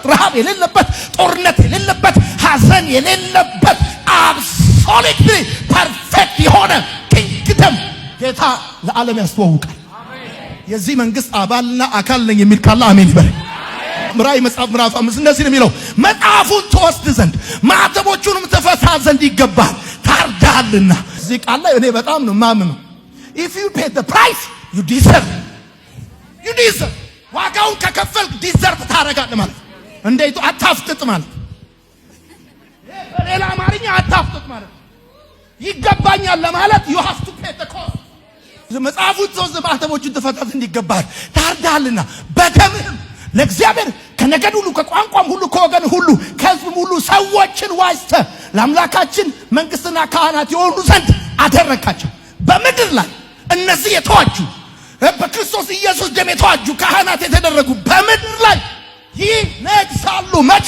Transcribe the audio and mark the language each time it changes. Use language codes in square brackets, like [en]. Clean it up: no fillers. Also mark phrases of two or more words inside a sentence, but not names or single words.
[am] ረሃብ የሌለበት፣ ጦርነት የሌለበት፣ ሐዘን የሌለበት [en] absolutely perfect [am] የሆነ ኪንግደም ጌታ ለዓለም ያስተዋውቃል። የዚህ መንግስት አባልና አካል ነኝ የሚል ካለ አሜን ይበል። ራእይ መጽሐፍ ምዕራፍ 5 እንደዚህ ነው የሚለው፣ መጽሐፉን ትወስድ ዘንድ ማኅተሞቹንም ትፈታ ዘንድ ይገባል፣ ታርደሃልና። እዚህ ቃል ላይ እኔ በጣም ነው ማምነው። [en] if you pay the price you deserve [am] ዋጋውን ከከፈልክ ዲዘርቭ ታረጋለህ ማለት እንዴት አታፍጥጥ ማለት በሌላ አማርኛ አታፍጥጥ ማለት ይገባኛል ለማለት [en] you have to pay the cost። [am] መጽሐፉን ትወስድ ማኅተሞቹን ትፈታ ዘንድ ይገባል፣ ታርደሃልና በደምህም ለእግዚአብሔር ከነገድ ሁሉ ከቋንቋም ሁሉ ከወገን ሁሉ ከሕዝብም ሁሉ ሰዎችን ዋጅተህ ለአምላካችን መንግስትና ካህናት የሆኑ ዘንድ አደረግካቸው። በምድር ላይ እነዚህ የተዋጁ በክርስቶስ ኢየሱስ ደም የተዋጁ ካህናት የተደረጉ በምድር ላይ ይነግሳሉ። መቼ?